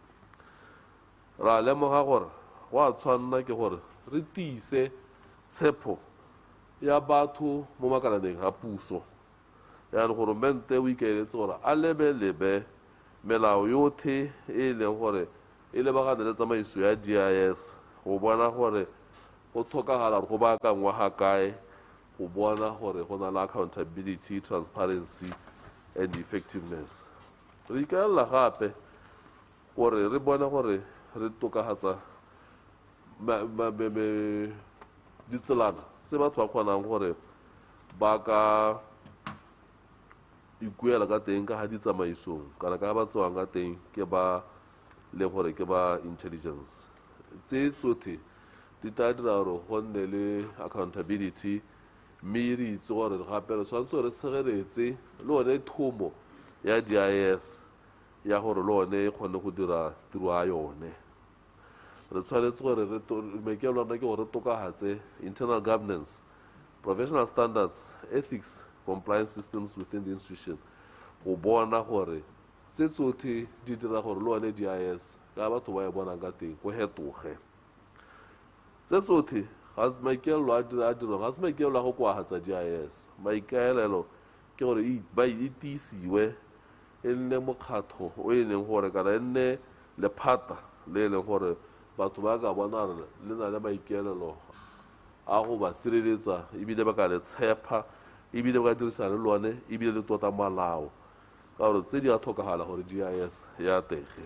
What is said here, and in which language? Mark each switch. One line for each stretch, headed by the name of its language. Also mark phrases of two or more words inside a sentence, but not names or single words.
Tswana: Ra lemoga gore go a tshwanna ke gore re tiise tshepo ya batho mo makalaneng a puso ya le goromente o ikaeletse gore a lebelebe melao yotlhe e leng gore e lebagane le tsamaiso ya DIS go bona gore go tlhokagala gore go baakangwa ga kae go bona gore go na le
English: accountability, transparency and effectiveness.
Tswana: Re ikaelela gape gore re bone gore re tokagatsa ditselana tse batho ba kgonang gore ba ka ikuela ka teng ka ga ditsamaisong kana ka ba tsewang ka teng ke ba le gore ke ba intelligence. Tse tsotlhe di tla dira gore go nne le accountability mme re itse gore gape re tshwanetse re segeletse le one thomo ya DIS ya gore le one e kgone go dira tiro ya yone. Re tshwanetse gore maikelo a rona ke gore re tokagatse
English: internal governance, professional standards, ethics, compliance systems within the institution
Tswana: go bona gore tse tsotlhe di dira gore le one DIS ka batho ba e bonang ka teng go hetoge. Tse tsotlhe ga se maikaelelo a dirang ga se maikaelelo a go koagatsa DIS. Maikaelelo ke gore ba itisiwe e nne mokgatlho o e leng gore kana e nne lephata le e leng gore batho ba ka bona le na le maikaelelo a go ba sireletsa ebile ba ka le tshepa ebile ba ka dirisana le lone ebile le tota malao ka gore tse di a tlhokagala gore DIS ya tege.